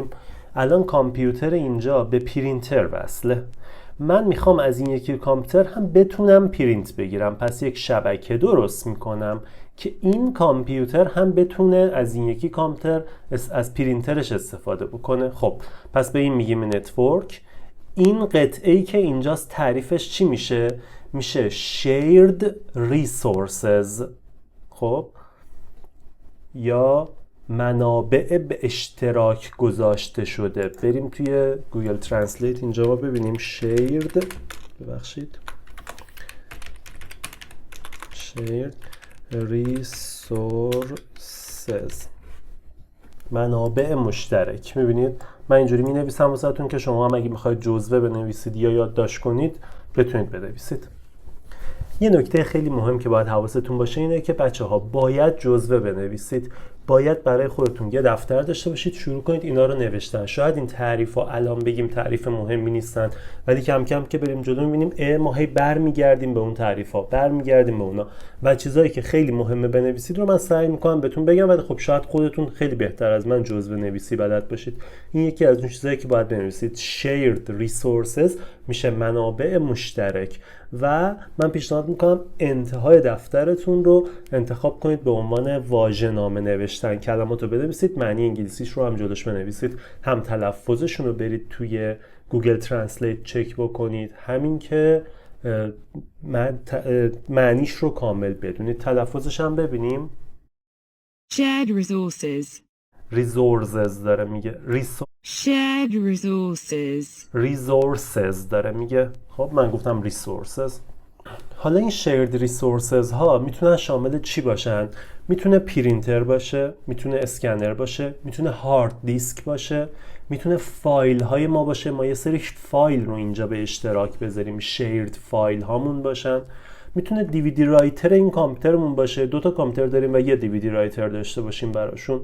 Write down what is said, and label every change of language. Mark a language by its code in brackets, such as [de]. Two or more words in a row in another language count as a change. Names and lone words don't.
[fa] الان کامپیوتر اینجا به پرینتر وصله، من میخوام از این یکی کامپیوتر هم بتونم پرینت بگیرم، پس یک شبکه درست میکنم که این کامپیوتر هم بتونه از این یکی کامپیوتر از پرینترش استفاده بکنه. خب پس به این میگیم نتورک. این قطعه‌ای که اینجاست تعریفش چی میشه؟ میشه [en] shared resources، [fa] خب، یا منابع به اشتراک گذاشته شده. بریم توی گوگل ترنسلیت اینجا ما ببینیم [en] shared resources، [fa] منابع مشترک. میبینید من اینجوری می نویسم واسهتون که شما هم اگه میخواید جزوه بنویسید یا یادداشت کنید بتونید بنویسید. یه نکته خیلی مهم که باید حواستون باشه اینه که بچه ها باید جزوه بنویسید. باید برای خودتون یه دفتر داشته باشید، شروع کنید اینا رو نوشتن. شاید این تعریف‌ها الان بگیم تعریف مهمی نیستن، ولی کم کم که بریم جلو می‌بینیم ما هی برمیگردیم به اون تعریف‌ها، برمیگردیم به اونا و چیزایی که خیلی مهمه بنویسید رو من سعی می‌کنم بهتون بگم، ولی خب شاید خودتون خیلی بهتر از من جزء نویسی بلد باشید. این یکی از اون چیزایی که باید بنویسید. [en] shared resources [fa] میشه منابع مشترک و من پیشنهاد میکنم انتهای دفترتون رو انتخاب کنید به عنوان واژه‌نامه نوشتن. کلمات رو بنویسید، معنی انگلیسیش رو هم جلوش بنویسید، هم تلفظشون رو برید توی گوگل ترنسلیت چک بکنید، همین که معنیش رو کامل بدونید. تلفظش هم ببینیم. [en] Shared resources. [fa] resources داره میگه. [en] Shared resources. [fa] resources داره میگه. خب من گفتم resources. حالا این [en] shared resources [fa] ها میتونن شامل چی باشن؟ میتونه پرینتر باشه، میتونه اسکنر باشه، میتونه هارد دیسک باشه، میتونه فایل های ما باشه. ما یه سری فایل رو اینجا به اشتراک بذاریم، shared فایل هامون باشن. میتونه دیویدی رایتر این کامپیوترمون باشه، 2 تا کامپیوتر داریم و یه دیویدی رایتر داشته باشیم براشون.